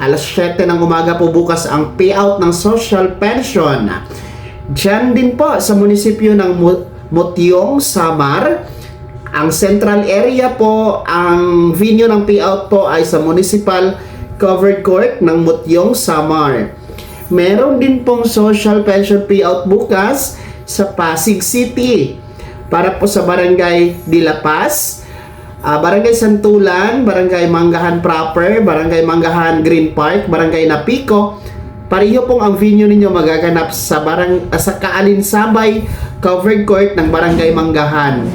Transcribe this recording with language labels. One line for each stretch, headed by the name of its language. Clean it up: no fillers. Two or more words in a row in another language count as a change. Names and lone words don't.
Filipino: Alas 7 ng umaga po bukas ang payout ng social pension. Diyan din po sa munisipyo ng Motiong, Samar, ang central area po, ang venue ng payout po ay sa Municipal Covered Court ng Mutyong, Samar. Meron din pong social pension payout bukas sa Pasig City para po sa Barangay De La Paz, Barangay Santulan, Barangay Manggahan Proper, Barangay Manggahan Green Park, Barangay Napico. Pareho pong ang venue ninyo magaganap sa sa Kaalinsabay Covered Court ng Barangay Manggahan.